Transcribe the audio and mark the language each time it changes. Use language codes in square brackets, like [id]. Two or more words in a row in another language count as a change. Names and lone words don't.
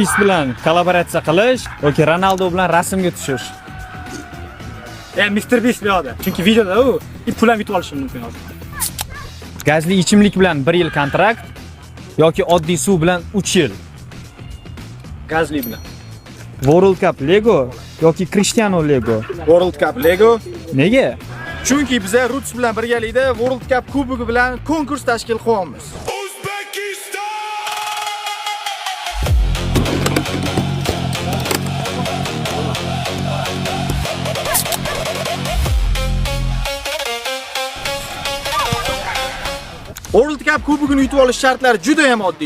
[uz] Beast bilan kollaboratsiya qilish yoki Ronaldo bilan rasmga tushish. Mr. Beast bu yoqda. Chunki videoda u pul ham yutib olishim mumkin hozir. Gazli ichimlik bilan 1 yil kontrakt yoki oddiy suv bilan 3 yil. Gazli bilan. World Cup Lego yoki Cristiano Lego. World Cup Lego. Nega? Chunki biz Roots bilan birgalikda World Cup kubogi bilan konkurs tashkil qilyapmiz. World Cup kubogini yutib olish shartlari juda ham oddiy.